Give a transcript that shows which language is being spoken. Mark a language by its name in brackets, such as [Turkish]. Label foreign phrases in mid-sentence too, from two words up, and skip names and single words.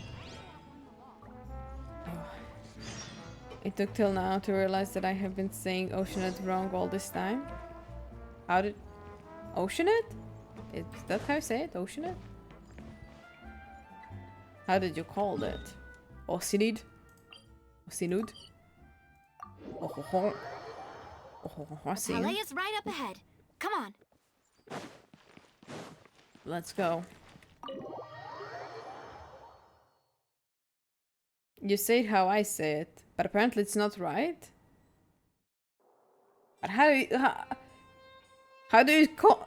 [English] Oh. It took till now to realize that I have been saying Oceanid wrong all this time. How did... Oceanid? Is that how you say it? Oceanid? How did you call it? Oceanid? Oceanud? Oh ho ho. Oh ho ho ho. Palais is right up ahead. Come on. Let's go. You say it how I say it, but apparently it's not right. But how do you... How do you call...